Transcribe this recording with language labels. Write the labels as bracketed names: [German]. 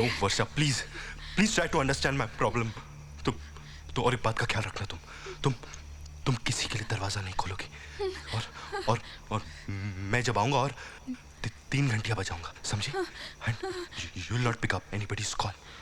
[English] No, Varsha, please try to understand my problem. [Hindi] तुम और एक बात का ख्याल रखना. तुम किसी के लिए दरवाजा नहीं खोलोगी. और मैं जब आऊंगा और 3 घंटियां बजाऊंगा, समझी? [English] And you will not pick up anybody's call.